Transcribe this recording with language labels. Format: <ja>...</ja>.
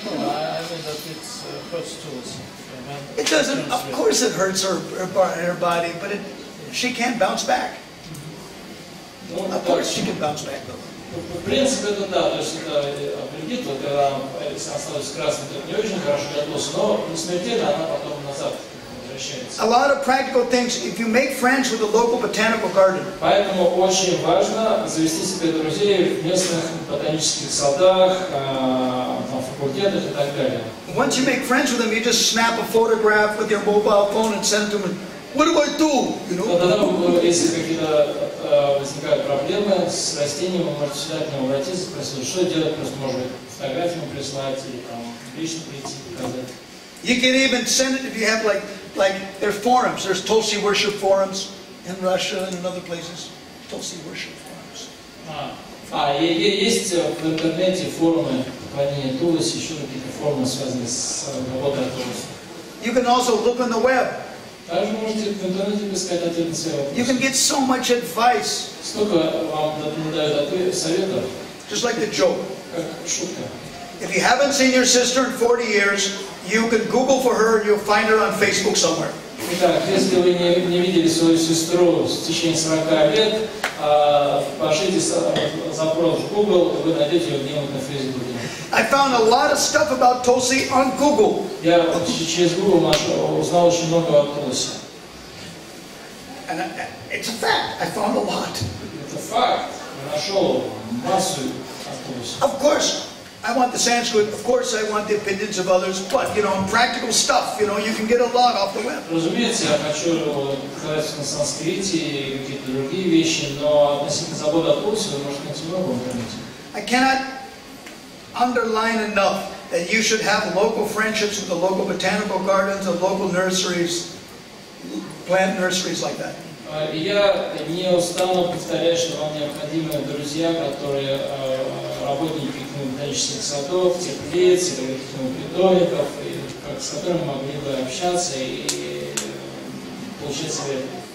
<en>I mean that it hurts Tulsi. It doesn't. Of course, it hurts her body, but she can bounce back. Of course, she can bounce back though.</en> <ru>В принципе, это да, то есть это вредит, вот когда если она становится красной, то не очень хорошо для Tulsi, но не смертельно, она потом назад возвращается.</ru> <en>A lot of practical things. If you make friends with a local botanical garden,</en> <ru>Поэтому очень важно завести себе друзей в местных ботанических садах, на факультетах и так далее.</ru> <en>once you make friends with them, you just snap a photograph with your mobile phone and send it to them. What do I do? You know.</en> <ru>Но тогда, если какие-то возникают проблемы с растением, вы можете сюда к нему обратиться, спросить, что делать, просто может фотографию прислать или там лично прийти показать.</ru> <en>You can even send it if you have like there's forums. There's Tulsi worship forums in Russia and in other places. Tulsi worship forums.</en> <ru>Есть в интернете форумы поклонения Тулси, еще какие-то форумы, связанные с работой Тулси.</ru> <en>You can also look on the web.</en> <ru>Также можете в интернете поискать ответы на свои</ru> <en>You</en> <ru>вопросы.</ru> <en>can get so much advice,</en> <ru>Столько вам дают советов,</ru> <en>just like the joke.</en> <ru>как шутка.</ru> <en>If you haven't seen your sister in 40 years, you can Google for her and you'll find her on Facebook somewhere.</en> <ru>Итак, если вы не видели свою сестру в течение 40 лет, пошлите запрос в Google, вы найдете ее где-нибудь на Фейсбуке.</ru> <en>I found a lot of stuff about Tulsi on Google.</en> <ru>Я через Google узнал очень много о Tulsi.</ru> <en>And it's a fact. I found a lot.</en> <ru>Это факт. Я нашел массу о Tulsi.</ru> <en>Of course, I want the Sanskrit. Of course, I want the opinions of others. But, you know, practical stuff, you know, you can get a lot off the web.</en> <ru>Разумеется, я хочу сказать на санскрите и какие-то другие вещи, но относительно заботы о Tulsi вы можете найти много в интернете.</ru> <en>I cannot underline enough that you should have local friendships with the local botanical gardens, the local nurseries, plant nurseries like that.</en> <ru>Я не устану повторять, что вам необходимы друзья, которые работники ботанических садов, теплиц, питомников, с которыми могли бы общаться и получать советы.</ru>